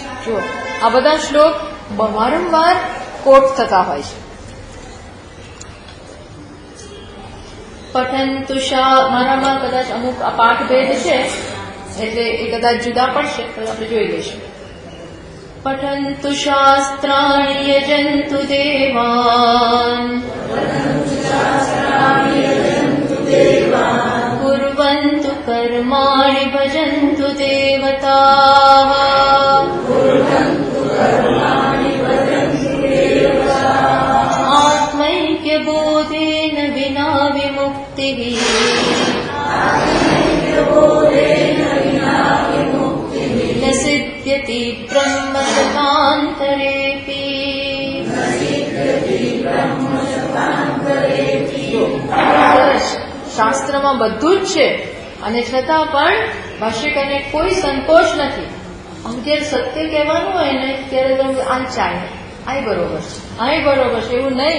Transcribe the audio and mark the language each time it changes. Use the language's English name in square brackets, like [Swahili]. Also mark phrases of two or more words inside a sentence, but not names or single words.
[Gujarati] જુઓ, આ બધા શ્લોક વારંવાર કોટ થતા હોય છે. પઠંતુ મારામાં કદાચ અમુક આ પાઠભેદ છે, એટલે એ કદાચ જુદા પડશે, પણ આપણે જોઈ લઈશું. [Sanskrit] પઠંતુ શાસ્ત્રાણિ યજન્તુ દેવાન, कुर्वन्तु कर्माणि भजन्तु देवताः, आत्मैक्यबोधेन विना विमुक्तिः, न सिद्ध्यति ब्रह्मशतान्तरेऽपि. [Gujarati] શાસ્ત્રમાં બધું જ છે અને છતાં પણ ભાષ્યકારને કોઈ સંકોચ નથી. આમ જયારે સત્ય કહેવાનું હોય ને ત્યારે આ ચાલે, આ બરોબર છે, આ બરોબર છે એવું નહીં.